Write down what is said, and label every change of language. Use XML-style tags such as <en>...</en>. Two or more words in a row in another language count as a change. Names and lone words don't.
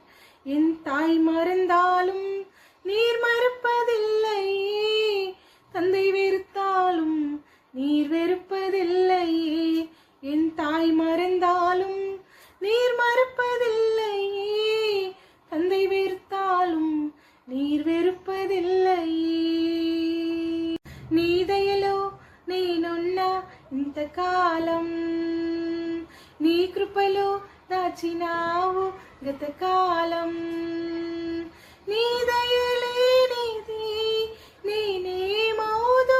<ta>என் தாய் மறந்தாலும் நீர் மறப்பதில்லை, தந்தை வெறுத்தாலும் நீர் வெறுப்பதில்லை. என் தாய் மறந்தாலும் நீர் மறப்பதில்லை, தந்தை வெறுத்தாலும் நீர் వెరుపదిల్లై.</ta> <te>నీ దయలో నేనున్నా ఇంతకాలం, నీ కృపలో దాచినావు గతకాలం. నీ దయలేనిది నేనేమో</te>